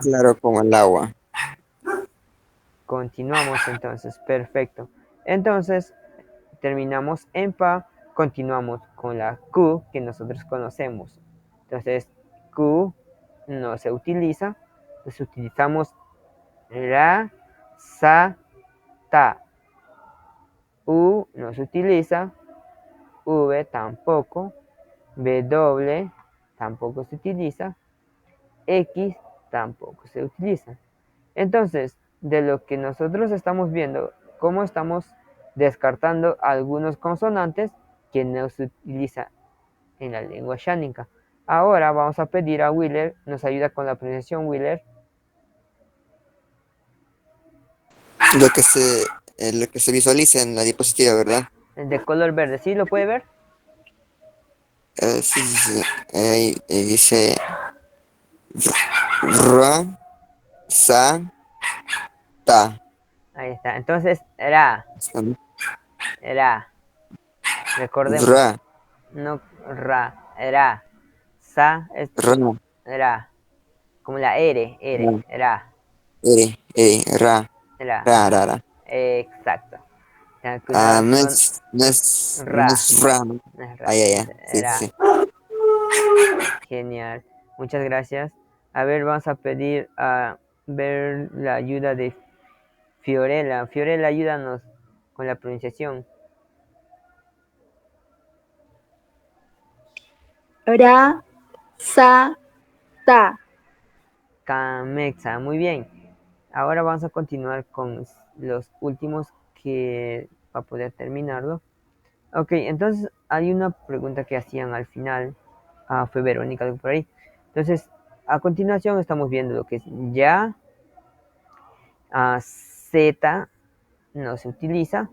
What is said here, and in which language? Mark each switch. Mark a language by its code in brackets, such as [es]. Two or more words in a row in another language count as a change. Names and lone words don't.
[es] claro como el agua. Continuamos entonces, perfecto. Entonces, terminamos en pa, continuamos con la Q que nosotros conocemos. Entonces, Q no se utiliza, entonces utilizamos ra, sa, ta. U no se utiliza, V tampoco, W tampoco se utiliza, X tampoco se utiliza. Entonces, de lo que nosotros estamos viendo, cómo estamos descartando algunos consonantes que no se utiliza en la lengua shánica. Ahora vamos a pedir a Wheeler, nos ayuda con la pronunciación. Wheeler. Lo que se visualiza en la diapositiva, ¿verdad? El de color verde, ¿sí lo puede ver? Sí, sí, sí. Ahí dice ra, sa, ta. Ahí está. Entonces, ra, ra. Recordemos, Ra, no ra, ra. Sa es ra, ra. Como la R, ra, ra, ra, ra. ra, ra, ra. Exacto. Tengo que Ah, usar con no ra. es ra, ¿no? No es Ah, ra, ya, es ya. Sí, sí, ra. sí. Genial. Muchas gracias. A ver, vamos a pedir a ver la ayuda de Fiorella. Fiorella, ayúdanos con la pronunciación. Ra, sa, ta. Camexa, muy bien. Ahora vamos a continuar con los últimos que para poder terminarlo. Ok, entonces hay una pregunta que hacían al final. Fue Verónica de por ahí. Entonces, a continuación estamos viendo lo que es ya, Z no se utiliza.